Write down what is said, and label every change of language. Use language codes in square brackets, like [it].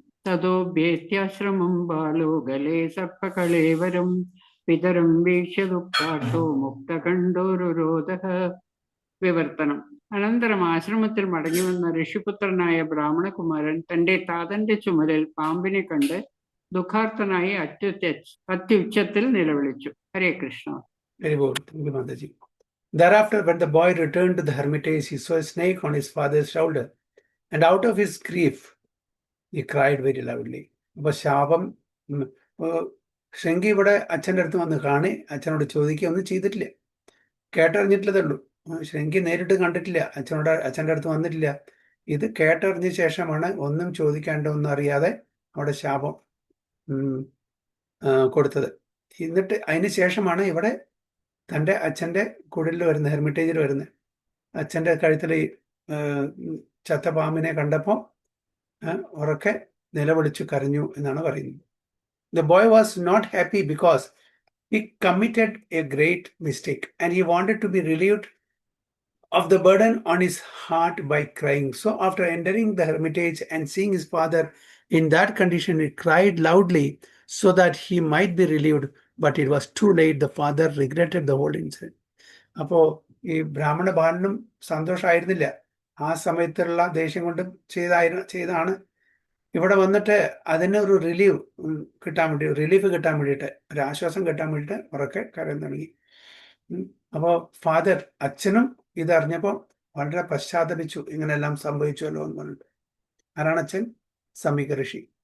[sa] തതോഭ്യേത്യാശ്രമം ബാലോ ഗലേ സർപ്പകളേവരം പിതരം വീക്ഷ്യ ദുഃഖാർത്ഥോ മുക്തകണ്ഠോരുരോധഃ. വിവർത്തനം. [ml] അനന്തരം ആശ്രമത്തിൽ മടങ്ങി വന്ന ഋഷിപുത്രനായ ബ്രാഹ്മണകുമാരൻ തന്റെ താതന്റെ ചുമലിൽ പാമ്പിനെ കണ്ട് ദുഃഖാർത്ഥനായി അത്യുച്ചത്തിൽ നിലവിളിച്ചു. ഹരേ Krishna. [en] Very good. Thank you, Mataji. Thereafter, when the boy returned to the hermitage, he saw a snake on his father's shoulder, and out of his grief, he cried very loudly. [ml] അപ്പൊ ശാപം ശൃംഗി ഇവിടെ അച്ഛൻ്റെ അടുത്ത് വന്ന് കാണി അച്ഛനോട് ചോദിക്കുകയൊന്നും ചെയ്തിട്ടില്ല, കേട്ടറിഞ്ഞിട്ടില്ലതേ ഉള്ളൂ. ശൃംഗി നേരിട്ട് കണ്ടിട്ടില്ല, അച്ഛൻ്റെ അടുത്ത് വന്നിട്ടില്ല. ഇത് കേട്ടറിഞ്ഞ ശേഷമാണ് ഒന്നും ചോദിക്കാണ്ടൊന്നും അറിയാതെ അവിടെ ശാപം കൊടുത്തത്. എന്നിട്ട് അതിന് ശേഷമാണ് ഇവിടെ തൻ്റെ അച്ഛൻ്റെ കുടിലിൽ വരുന്നത്, ഹെർമിറ്റേജിൽ വരുന്നത്. അച്ഛൻ്റെ കഴുത്തിൽ ചത്ത പാമ്പിനെ കണ്ടപ്പോൾ ഉറക്കെ നിലവിളിച്ചു കരഞ്ഞു എന്നാണ് പറയുന്നത്. [en] The boy was not happy because he committed a great mistake and he wanted to be relieved of the burden on his heart by crying. So after entering the hermitage and seeing his father in that condition, he cried loudly so that he might be relieved, but it was too late. The father regretted the whole incident. [ml] അപ്പോൾ ഈ ബ്രാഹ്മണ ബാലനും സന്തോഷമായിരുന്നില്ല, ആ സമയത്തുള്ള ദേഷ്യം കൊണ്ട് ചെയ്താണ്. ഇവിടെ വന്നിട്ട് അതിനൊരു റിലീഫ് കിട്ടാൻ വേണ്ടിയിട്ട്, ഒരു ആശ്വാസം കിട്ടാൻ വേണ്ടിയിട്ട് ഉറക്കെ കരയാൻ തുടങ്ങി. അപ്പോൾ ഫാദർ, അച്ഛനും ഇതറിഞ്ഞപ്പോൾ വളരെ പശ്ചാത്തപിച്ചു, ഇങ്ങനെല്ലാം സംഭവിച്ചുവല്ലോ എന്ന് പറഞ്ഞിട്ട്. ആരാണ് അച്ഛൻ? സമീക ഋഷി.